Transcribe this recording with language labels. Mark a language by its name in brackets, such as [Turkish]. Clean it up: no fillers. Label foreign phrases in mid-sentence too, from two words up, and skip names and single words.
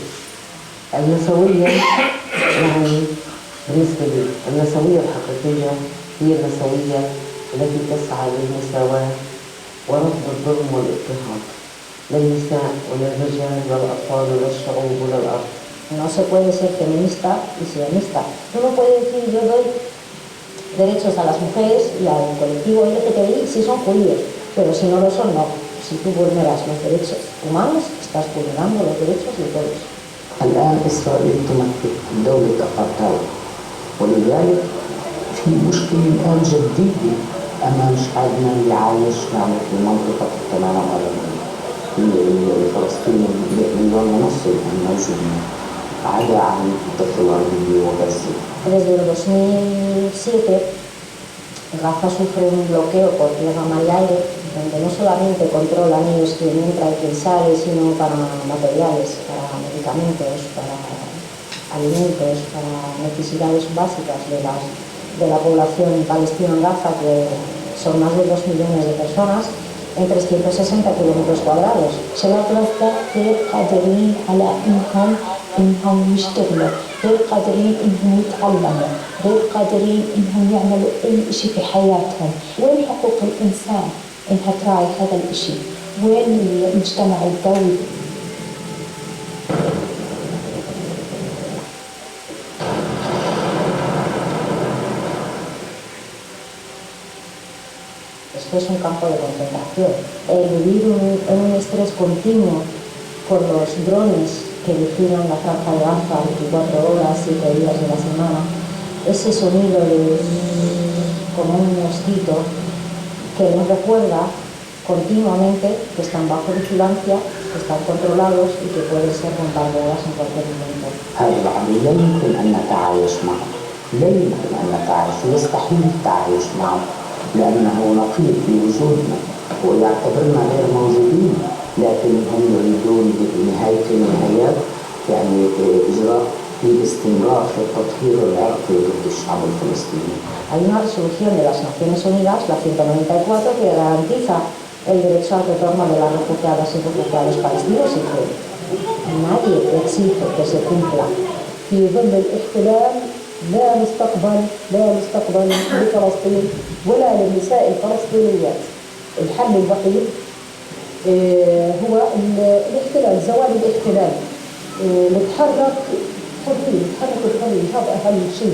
[Arabic] النسوية يعني بالنسبة لي النسوية الحقيقية هي النسوية التي تسعى للمساواة ورفض الظلم والاضطهاد للنساء وللرجال وللأطفال وللشعوب وللأرض. [Spanish] No se puede ser feminista y sionista. Uno puede decir yo doy derechos a las mujeres y al colectivo LGTBI si son judíos, pero si no lo son, no. Si tú vulneras los derechos humanos, estás vulnerando los derechos de todos. [Arabic] الآن إسرائيل تمثل دولة أبارتايد، ولذلك في مشكلة الآن جديدة أمام شعبنا اللي عايش يعني في منطقة التناغم العربية الفلسطيني مليون ونص الموجودين عدا عن الضفة الغربية وغزة. [Spanish] Desde el 2007, Gaza sufre un bloqueo por tierra, mar y aire, donde no solamente controlan ellos quién entra y quién sale, sino para materiales, para medicamentos, para alimentos, para necesidades básicas de la población palestina en Gaza, que son más de 2 millones de personas, en 360 kilómetros cuadrados. [Arabic] غير قادرين على إنهم يشتغلوا، غير قادرين إنهم يتعلموا، غير قادرين إنهم يعملوا أي شيء في حياتهم. وين حقوق الإنسان إنها تراعي هذا الشيء؟ وين المجتمع الدولي؟ [Spanish] Esto es un campo de concentración. El vivir en un estrés continuo con los drones que vigilan la franja de Gaza 24 horas, 7 días de la semana, ese sonido de como un mosquito que nos recuerda continuamente, que están bajo vigilancia, que están controlados y que pueden ser bombardeadas en cualquier momento. [Arabic] هذا العمل لا يمكن أن نتعايش معه، لا يمكن أن نتعايش، يستحيل التعايش معه لأنه نقيض بوجودنا ويعتبرنا غير موجودين، لكن هم يريدون بنهاية النهايات يعني إجراء الاستمرار في التطهير العرقي ضد الشعب الفلسطيني. [Spanish] Hay una resolución de las Naciones Unidas, la 194, que garantiza el derecho al retorno de las refugiadas y refugiados palestinos y que nadie exige que se cumpla. [Arabic] في ظل الاحتلال لا مستقبل لفلسطين ولا للنساء الفلسطينيات. الحل الوحيد هو الاحتلال، زوال الاحتلال. نتحرك الحرية، هذا أهم شيء.